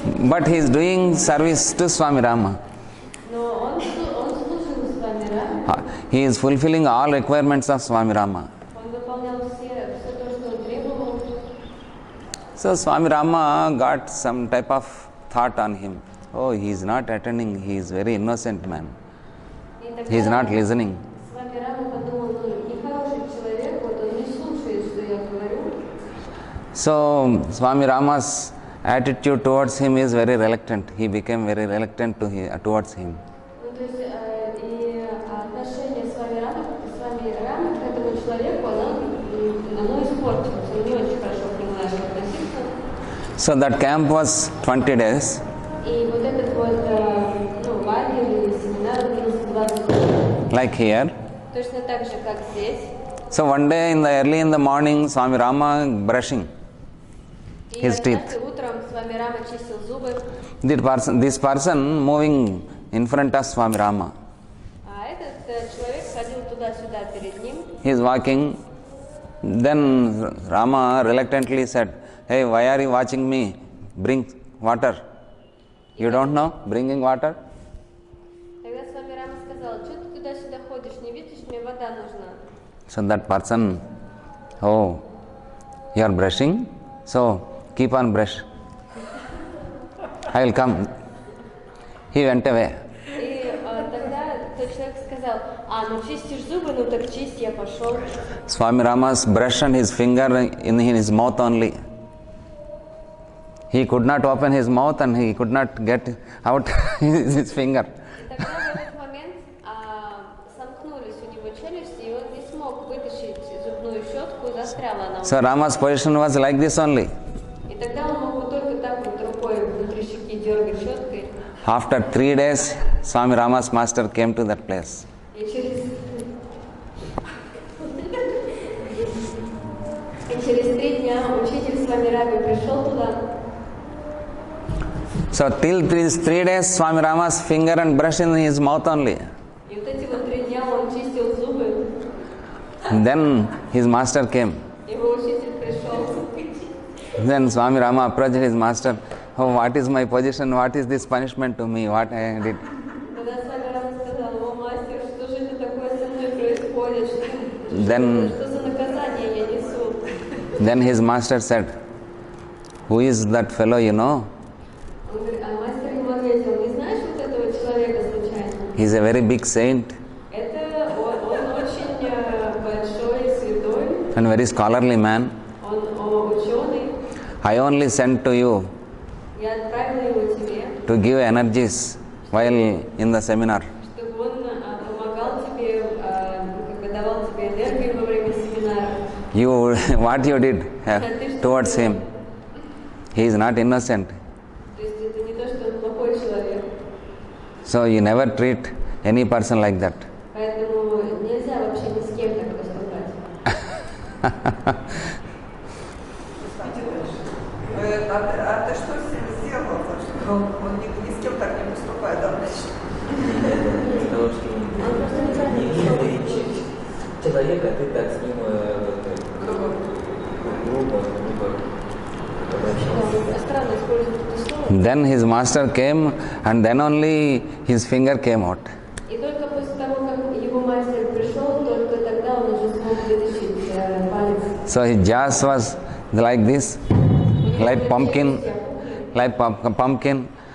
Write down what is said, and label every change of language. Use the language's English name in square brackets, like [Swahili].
[English] But he is doing service to Swami Rama. [Russian] Но он служил Свами Раме, [English] He is fulfilling all requirements of Swami Rama. [Russian] он выполнял все то, что он требовал. [English] So Swami Rama got some type of thought on him. Oh, he is not attending, he is very innocent man. [Russian] И тогда [English] He is not listening. [Russian] Свами Рама подумал, нехороший человек, вот он не слушает, что я говорю. [English] So Swami Rama's attitude towards him is very reluctant. He became very reluctant towards him. [Russian] Ну, то есть, и отношение Свами Рама к этому человеку, оно испортилось, он не очень хорошо к нему начал относиться. [English] So that camp was 20 days. [Russian] И вот этот вот лагерь или семинар длился 20 дней. [English] Like here. [Russian] Точно так же, как здесь. [English] So one day early in the morning, Swami Rama brushing [Russian] И [English] his teeth. [Russian] однажды утром Свами Рама чистил зубы, [English] This person moving in front of Swami Rama. [Russian] а этот человек ходил туда-сюда перед ним. [English] He is walking. Then Rama reluctantly said, "Hey, why are you watching me? Bring water." You don't know bringing water? [Russian] Тогда Свами Рама сказал, что ты туда-сюда ходишь, не видишь, мне вода нужна. [English] So that person, oh, you are brushing? So keep on brush. I will come. He went away. [Russian] И тогда тот человек сказал, ну чистишь зубы, ну так чисть, я пошел. [English] Swami Rama's brush and his finger in his mouth only. He could not open his mouth and he could not get out his finger. [Russian] И тогда в этот момент сомкнулись у него челюсти, и он не смог вытащить зубную щетку, застряла она. [English] So Rama's position was like this only. [Russian] И тогда он мог бы только так вот рукой внутри щеки дергать щеткой. [English] After 3 days, Swami Rama's master came to that place. [Russian] И через 3 дня учитель Свами Рами пришел туда. [English] So till these 3 days, Swami Rama's finger and brush in his mouth only. [Russian] И вот эти вот 3 дня он чистил зубы. [English] Then his master came. [Russian] Его учитель пришел. [English] Then Swami Rama approached his master. Oh, what is my position? What is this punishment to me? What I did? [Russian] Когда Свами Рама сказал, о мастер, что же это такое со мной происходит? Что за наказание я несу? [English] Then his master said, who is that fellow you know? [Russian] Он говорит, мастер ему ответил, не знаешь вот этого человека случайно? [English] He is a very big saint [Russian] Это он очень большой святой, [English] and very scholarly man. [Russian] он ученый. [English] I only sent to you [Russian] Я отправила его тебе, [English] to give energies while in the seminar. [Russian] чтобы он помогал тебе, как бы давал тебе энергию во время семинара. [English] You, what you did towards him, he is not innocent. [Russian] То есть это не то, что он плохой человек. [English] So you never treat any person like that. [Russian] Поэтому нельзя вообще ни с кем так поступать. А ты что с ним сделал? Что он ни с кем так не поступает, да? Того, что не видишь человека, ты так с ним грубо обращался. Странно использовать это слово. [English] Then his master came and then only his finger came out. [Russian] И только после того, как его мастер пришел, только тогда он уже смог вытащить палец. [English] So his jaws was like this, like pumpkin, pumpkin,